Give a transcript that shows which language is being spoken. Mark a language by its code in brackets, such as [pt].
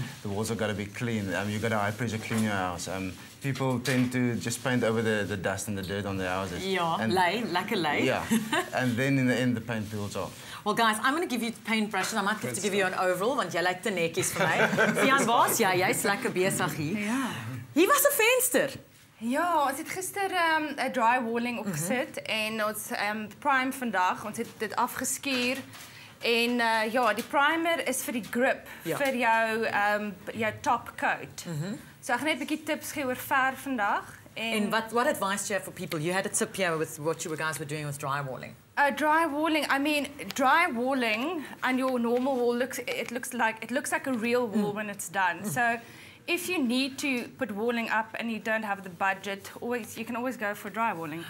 [en] The walls have got to be clean. You've got to high pressure clean your house. People tend to just paint over the dust and the dirt on their houses. [af] Yeah, lekker lei. [en] Yeah, and then in the end the paint peels off. Well, guys, I'm going to give you paint brushes. I might have to give you an overall, [af] want jy lyk te netjies vir my. Sian, waar's jy? Jy's lekker besig hier. Ja. Hier was 'n venster. Ja, ons het gister 'n drywalling opgesit en ons prime vandag. Ons het dit afgeskuur en ja, die primer is vir die grip vir jou top coat. So ek gaan net 'n bietjie tips gee oor verf vandag. [en] And what advice do you have for people? You had a tip here with what you guys were doing with drywalling. Drywalling, I mean, drywalling and your normal wall looks like a real wall when it's done. So if you need to put walling up and you don't have the budget, you can always go for drywalling.